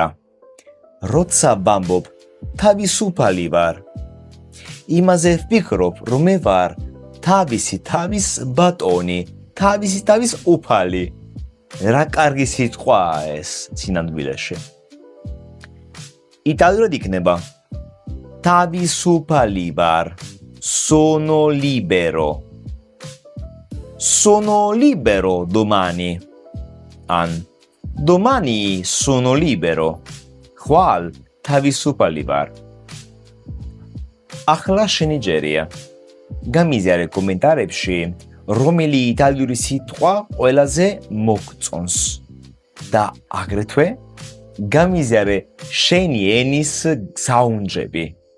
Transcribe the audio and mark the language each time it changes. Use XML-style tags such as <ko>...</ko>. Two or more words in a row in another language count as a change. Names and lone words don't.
<ka>როცა ვამბობ თავისუფალი ვარ, იმაზე ვფიქრობ, რომ მე ვარ თავისი თავის ბატონი, თავისი თავის უფალი. რა კარგი სიტყვაა ეს სინამდვილეში. იტალიურად იქნება თავისუფალი ვარ,</ka> <it>sono libero. Sono libero domani.</it> <ka>ან</ka> <it>domani sono libero.</it> <ka>ხვალ თავისუფალი ვარ. ახლა შენი ჯერია. გამიზიარე კომენტარებში, რომელი იტალიური სიტყვა ყველაზე მოგწონს და აგრეთვე გამიზიარე შენი ენის საუნჯები.</ka>